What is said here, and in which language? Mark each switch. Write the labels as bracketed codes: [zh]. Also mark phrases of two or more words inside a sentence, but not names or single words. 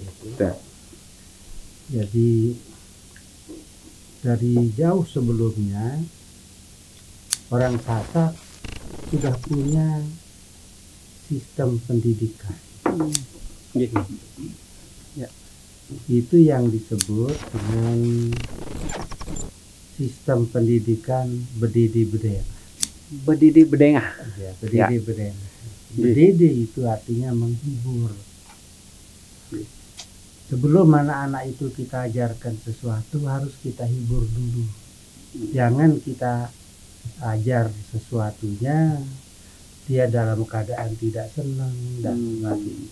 [id] Jadi dari jauh sebelumnya orang Sasak sudah punya sistem pendidikan. Ya. Itu yang disebut dengan sistem pendidikan bedidi bedengah. Bedidi bedengah. Ya, bedidi bedengah. Bedidi itu artinya menghibur. Sebelum anak-anak itu kita ajarkan sesuatu harus kita hibur dulu. Jangan kita ajar sesuatunya dia dalam keadaan tidak senang dan sebagainya.